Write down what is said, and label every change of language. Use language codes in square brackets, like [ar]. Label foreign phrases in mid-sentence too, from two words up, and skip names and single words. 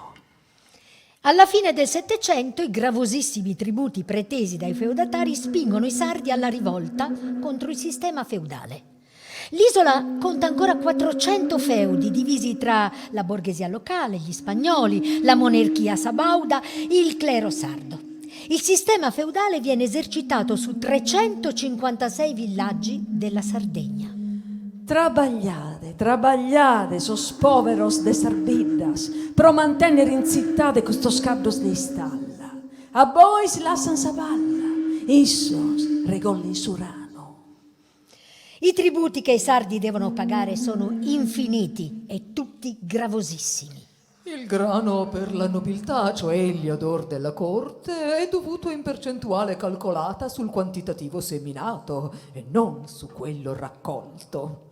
[it] Alla fine del Settecento i gravosissimi tributi pretesi dai feudatari spingono i sardi alla rivolta contro il sistema feudale. L'isola conta ancora 400 feudi divisi tra la borghesia locale, gli spagnoli, la monarchia sabauda, il clero sardo. Il sistema feudale viene esercitato su 356 villaggi della Sardegna. [sc] Trabagliade, sos poveros de Sarbiddas, pro mantenere in cittade custos caddos de istalla. A bois lassan sa palla, issos regolli surano. [it] I tributi che i sardi devono pagare sono infiniti e tutti gravosissimi. Il grano per la nobiltà, cioè gli odor della corte, è dovuto in percentuale calcolata sul quantitativo seminato e non su quello raccolto.